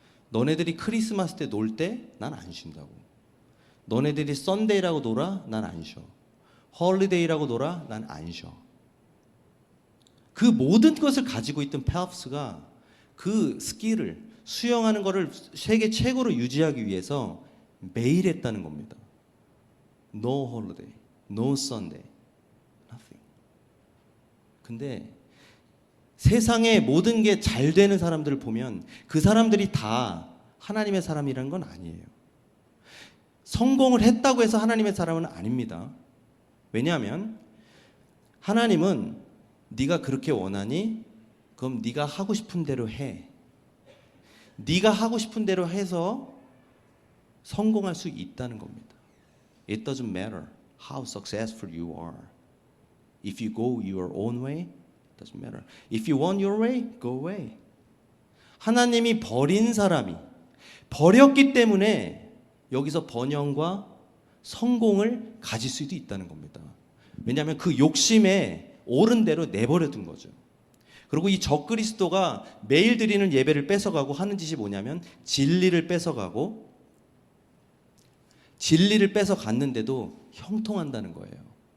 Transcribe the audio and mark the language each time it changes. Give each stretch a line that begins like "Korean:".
Korean: 너네들이 크리스마스 때 놀 때 난 안 쉰다고. 너네들이 썬데이라고 놀아? 난 안 쉬어. 홀리데이라고 놀아? 난 안 쉬어. 그 모든 것을 가지고 있던 펠프스가 그 스킬을, 수영하는 것을 세계 최고로 유지하기 위해서 매일 했다는 겁니다.
English: No holiday, no Sunday, nothing.
Korean: 근데 세상의 모든 게 잘 되는 사람들을 보면 그 사람들이 다 하나님의 사람이라는 건 아니에요. 성공을 했다고 해서 하나님의 사람은 아닙니다. 왜냐하면 하나님은 네가 그렇게 원하니? 그럼 네가 하고 싶은 대로 해. 네가 하고 싶은 대로 해서 성공할 수 있다는 겁니다.
English: It doesn't matter how successful you are. If you go your own way, it doesn't matter. If you want your way, go away.
Korean: 하나님이 버린 사람이 버렸기 때문에 여기서 번영과 성공을 가질 수도 있다는 겁니다. 왜냐하면 그 욕심에 옳은 대로 내버려 둔 거죠. 그리고 이 적그리스도가 매일 드리는 예배를 뺏어가고 하는 짓이 뭐냐면 진리를 뺏어가고, 진리를 뺏어갔는데도 형통한다는 거예요.